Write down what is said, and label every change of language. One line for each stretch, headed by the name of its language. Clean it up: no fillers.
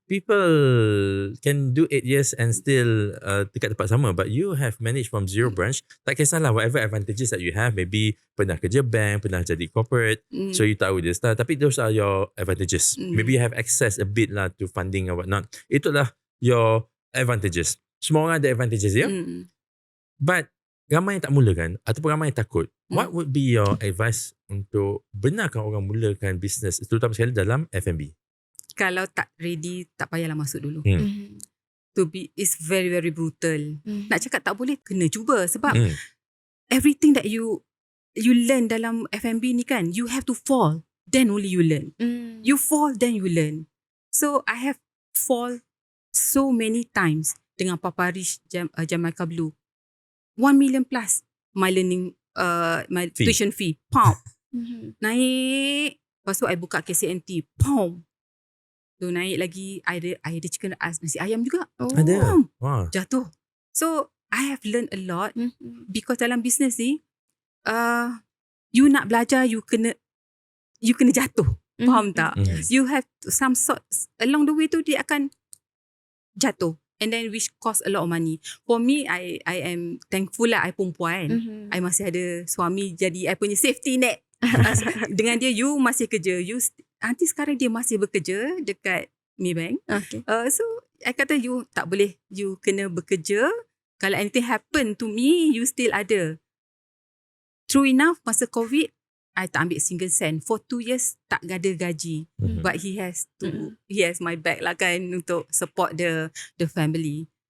English: People can do 8 years and still
Malay: dekat tempat sama,
English: but you have managed from zero branch.
Malay: Tak kisahlah
English: whatever advantages that you have, maybe
Malay: pernah kerja bank, pernah jadi
English: corporate, so you
Malay: tahu dia
English: start,
Malay: tapi
English: those are your advantages. Maybe you have access a bit lah to funding or whatnot.
Malay: Itulah
English: your advantages.
Malay: Semua orang ada advantages ya. But ramai yang tak mulakan ataupun ramai yang takut.
English: What would be your advice
Malay: untuk benarkan orang mulakan bisnes, terutama sekali dalam F&B? Kalau tak ready, tak payahlah masuk dulu. Mhm.
English: It's very very brutal.
Malay: Nak cakap tak boleh, kena cuba sebab Hmm.
English: everything that you learn
Malay: dalam F&B ni kan,
English: you have to fall, then only you learn. You fall, then you learn. So I have fall so many times dengan Papa Rich, Jamaica Blue. 1 million plus my learning, my Fee. tuition fee.
Malay: Pow. Naik. Lepas tu I buka KCNT. Pow. Tu naik lagi. I ada chicken nasi ayam juga. Ada. Pow. Wah. Jatuh.
English: So I have learned a lot because
Malay: dalam
English: business ni, you
Malay: nak belajar,
English: you
Malay: kena jatuh. Faham tak?
English: Yes. You have some sorts along the way
Malay: tu dia akan jatuh.
English: And then which cost a lot of money. For me, I am thankful lah I
Malay: perempuan.
English: I
Malay: masih ada suami jadi I punya
English: safety net.
Malay: Dengan dia, you masih kerja. Nanti sekarang dia masih bekerja dekat Maybank.
English: Okay.
Malay: So, I kata you tak boleh. You kena bekerja. Kalau
English: anything happen to me, you still
Malay: ada.
English: True enough,
Malay: masa
English: COVID, I
Malay: tak ambil
English: single cent. For 2 years,
Malay: tak ada gaji.
English: But he has my back lah kan untuk support the family.